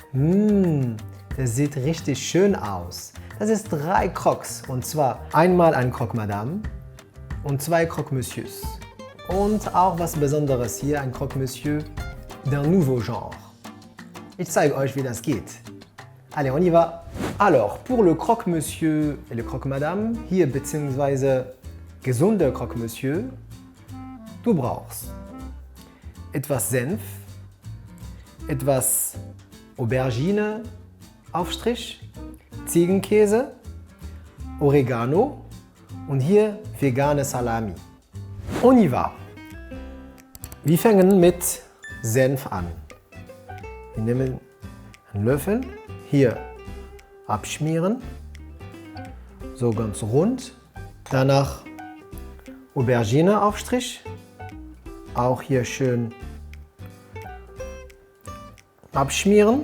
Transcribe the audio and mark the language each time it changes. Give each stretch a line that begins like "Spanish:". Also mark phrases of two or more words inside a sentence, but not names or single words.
German: Das sieht richtig schön aus. Das ist 3 Crocs. Und zwar einmal ein Croque Madame und 2 Croque Monsieurs. Und auch was Besonderes hier, ein Croque Monsieur
French: d'un nouveau genre.
German: Ich zeige euch, wie das geht.
French: Allez, on y va. Alors, pour le Croque Monsieur et le Croque Madame,
German: hier bzw. gesunde Croque Monsieur, du brauchst etwas Senf, etwas Aubergine Aufstrich, Ziegenkäse, Oregano und hier vegane Salami.
French: On y va.
German: Wir fangen mit Senf an. Wir nehmen einen Löffel, hier abschmieren, so ganz rund. Danach Aubergine Aufstrich, auch hier schön abschmieren.